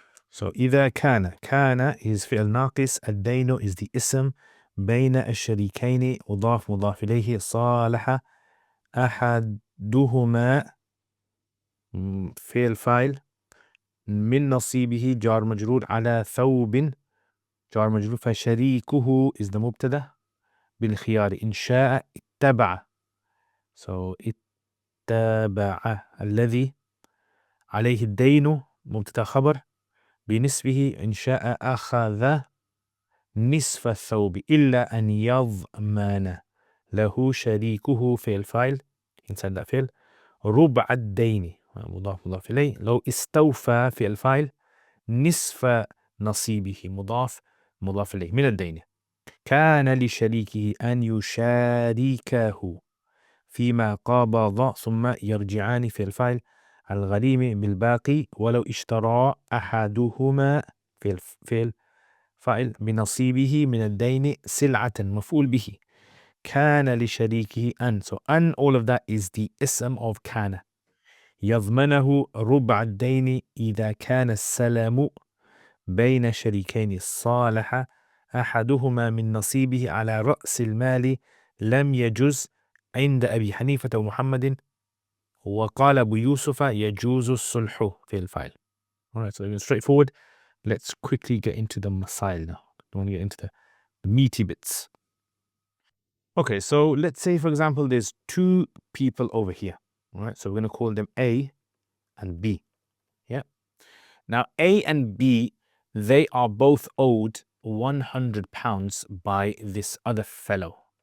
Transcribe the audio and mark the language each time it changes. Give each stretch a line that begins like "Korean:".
English: So
Arabic: إذا كان
English: is
Arabic: فعل ناقص. الدين
English: is the
Arabic: اسم. بين الشريكين مضاف إليه. صالح أحدهما فعل فاعل. من نصيبه جار مجرور. على ثوب جار مجرور. فشريكه
English: is the
Arabic: مبتدأ. بالخيار إن شاء اتبع.
English: So
Arabic: اتبع الذي عليه الدين مبتدأ خبر. بنسبه إن شاء أخذ نصف الثوب إلا أن يضمن له شريكه فعل فاعل
English: inside that
Arabic: فعل. ربع الدين مضاف إليه. لو استوفى فعل فاعل. نصف نصيبه مضاف إليه من الدين. كان لشريكه أن يشاركه فيما قابض ثم يرجعان في الفاعل. الغريم بالباقي. ولو اشترى أحدهما في الفاعل بنصيبه من الدين سلعة مفعول به. كان لشريكه أن.
English: So أن, all of that is the ism of كان.
Arabic: يضمنه ربع الدين إذا كان السلام بين شريكين صالح أحدهما من نصيبه على رأس المال لم يجز عند أبي حنيفة ومحمد. وقال أبو يوسف يجوز الصلح في الفاعل.
English: Alright, so straightforward. Let's quickly get into the masail now. I want to get into the meaty bits. Okay, so let's say, for example, there's two people over here. Alright, so we're going to call them A and B. Yeah. Now, A and B, they are both owed £100 by this other fellow.